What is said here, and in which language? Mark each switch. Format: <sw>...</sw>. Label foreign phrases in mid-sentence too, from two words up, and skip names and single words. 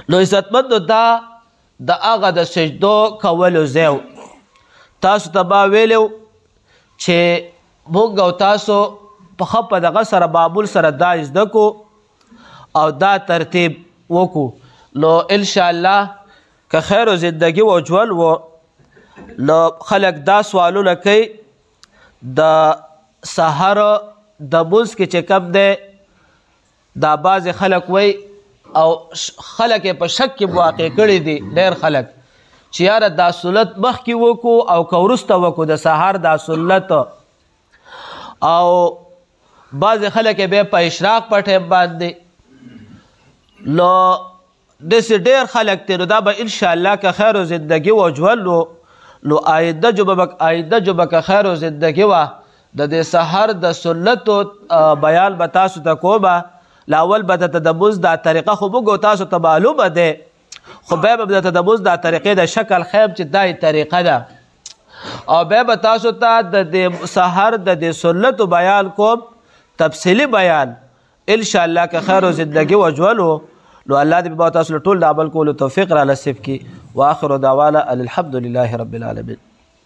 <ps>نو عزتمندو دا د هغه د سجدو کولو ځای و. تاسو ته ما ویلی چې موږ او تاسو په ښه په دغه سره معمول سره دا زده کو او دا ترتیب وکړو، نو انشاءالله که خیر و زندگی و ژوند و نو خلک دا سوالونه کوي د سحر د مونځ کې چې کوم دی دا بعضې خلک وایي او خلک یې په شک کې واقع کړي دي، ډېر خلک چې یاره دا سنت مخکې وکړو او که وروسته وکړو د سهار دا سنت، او بعضې خلک یې بیا په اشراق په ټایم باندې، نو داسې ډېر خلک دی. نو دا به انشاءالله که خیر و زندگی و ژوند نو آینده جمعه که خیر و زندگی وه د دې سهار د سنتو بیان به تاسو ته کومه. لاول به درته د مونځ دا طریقه خو موږ تاسو ته معلومه دی، خو بیا به درته د مونځ دا طریقې د شکل خیم چې دا طریقه ده، او بیا به تاسو ته د دې سحر د دې سنتو بیان کوم تفصیلي بیان انشاءالله که خیر و زندگی و ژوند و. نو الله دې به تاسو له ټول د عمل کولو توفیق را نصیب کړي.</ps> <ar>واخر دعوانا الحمد لله رب العالمین.</ar>